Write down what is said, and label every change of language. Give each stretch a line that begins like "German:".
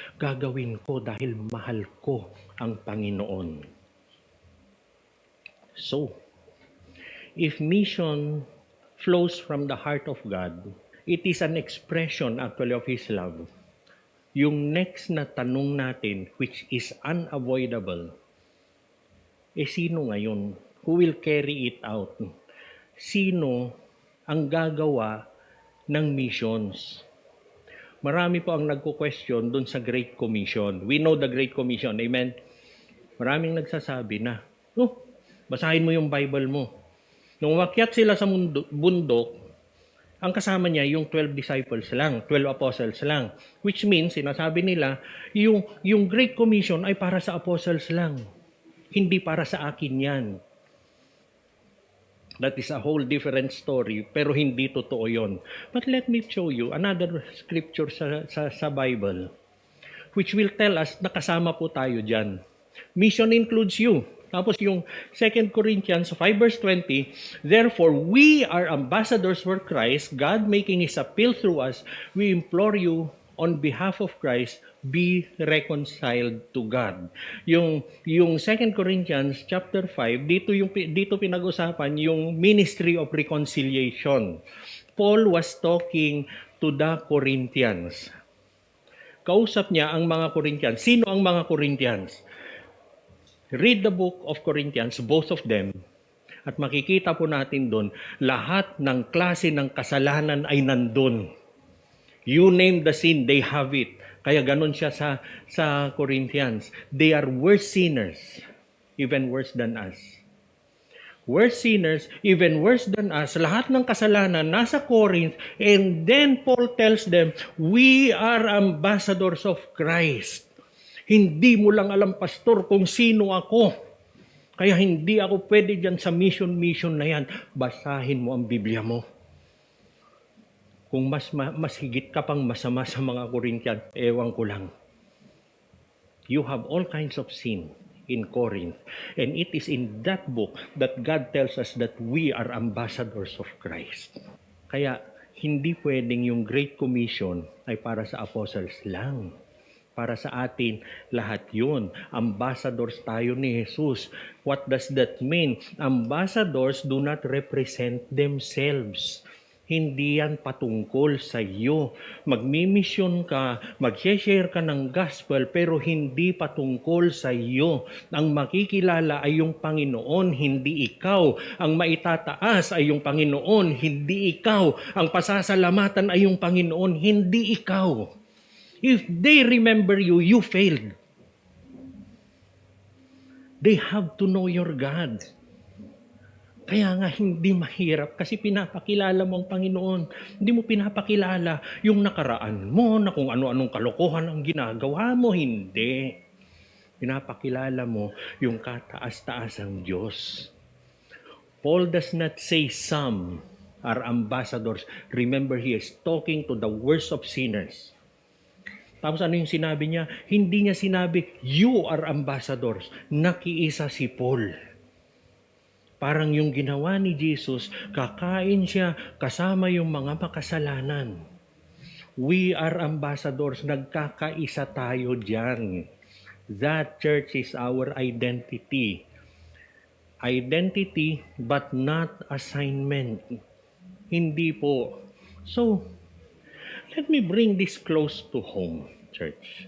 Filipino: Gagawin ko dahil mahal ko ang Panginoon.
English: So, if mission flows from the heart of God, it is an expression actually of His love.
Filipino: Yung next na tanong natin,
English: which is unavoidable,
Filipino: sino ngayon?
English: Who will carry it out?
Filipino: Sino ang gagawa ng missions? Marami po ang nagko-question dun sa Great Commission.
English: We know the Great Commission, amen?
Filipino: Maraming nagsasabi na, basahin mo yung Bible mo. Nung umakyat sila sa bundok, ang kasama niya yung 12 disciples lang, 12 apostles lang.
English: Which means,
Filipino: sinasabi nila, yung Great Commission ay para sa apostles lang. Hindi para sa akin yan.
English: That is a whole different story,
Filipino: pero hindi totoo yon.
English: But let me show you another scripture sa Bible, which will tell us
Filipino: na kasama po tayo dyan.
English: Mission includes you.
Filipino: Tapos yung
English: 2 Corinthians 5 verse 20, therefore we are ambassadors for Christ, God making His appeal through us, we implore you on behalf of Christ, be reconciled to God.
Filipino: Yung 2 Corinthians chapter 5, dito pinag-usapan yung
English: ministry of reconciliation. Paul was talking to the Corinthians.
Filipino: Kausap niya ang mga Corinthians. Sino ang mga Corinthians?
English: Read the book of Corinthians, both of them,
Filipino: at makikita po natin doon, lahat ng klase ng kasalanan ay nandun.
English: You name the sin, they have it.
Filipino: Kaya ganun siya sa Corinthians.
English: They are worse sinners, even worse than us. Worse sinners, even worse than us.
Filipino: Lahat ng kasalanan nasa Corinth.
English: And then Paul tells them, we are ambassadors of Christ.
Filipino: Hindi mo lang alam, pastor, kung sino ako. Kaya hindi ako pwede dyan sa mission na yan. Basahin mo ang Biblia mo. Kung mas higit ka pang masama sa mga Corinthian, ewan ko lang.
English: You have all kinds of sin in Corinth. And it is in that book that God tells us that we are ambassadors of Christ.
Filipino: Kaya hindi pwedeng yung Great Commission ay para sa apostles lang. Para sa atin, lahat yun. Ambassadors tayo ni Jesus.
English: What does that mean? Ambassadors do not represent themselves.
Filipino: Hindi yan patungkol sa iyo. Magmimisyon ka, mag-share ka ng gospel, pero hindi patungkol sa iyo. Ang makikilala ay yung Panginoon, hindi ikaw. Ang maitataas ay yung Panginoon, hindi ikaw. Ang pasasalamatan ay yung Panginoon, hindi ikaw.
English: If they remember you, you failed. They have to know your God.
Filipino: Kaya nga hindi mahirap kasi pinapakilala mo ang Panginoon. Hindi mo pinapakilala yung nakaraan mo na kung ano-anong kalokohan ang ginagawa mo. Hindi. Pinapakilala mo yung kataas-taasang Diyos.
English: Paul does not say some are ambassadors. Remember, he is talking to the worst of sinners.
Filipino: Tapos ano yung sinabi niya? Hindi niya sinabi,
English: you are ambassadors.
Filipino: Nakiisa si Paul. Parang yung ginawa ni Jesus, kakain siya kasama yung mga makasalanan.
English: We are ambassadors.
Filipino: Nagkakaisa tayo dyan.
English: That church is our identity. Identity but not assignment.
Filipino: Hindi po.
English: So, let me bring this close to home, church.